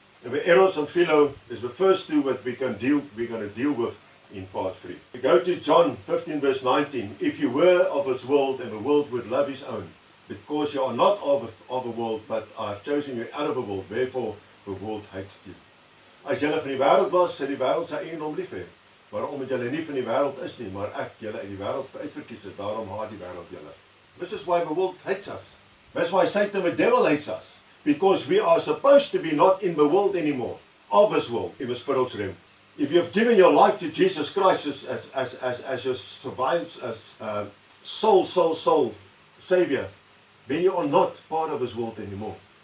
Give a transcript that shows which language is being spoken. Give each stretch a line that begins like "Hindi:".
English: And the eros and philo is the first two that we're going to deal with in part 3. We go to John 15 verse 19. If you were of this world, and the world would love his own, because you are not of the world, but I have chosen you out of the world, therefore the world hates you.
Afrikaans: As julle van die wêreld was, sou die wêreld sy eie hom lief hê. Maar omdat julle nie van die wêreld is nie, maar ek julle uit die wêreld uitverkies het, daarom haat die wêreld julle.
English: This is why the world hates us. That's why Satan, the devil, hates us. Because we are supposed to be not in the world anymore, of this world, in the spiritual realm. If you have given your life to Jesus Christ as your survivance, as soul Savior, then you are not part of this world anymore.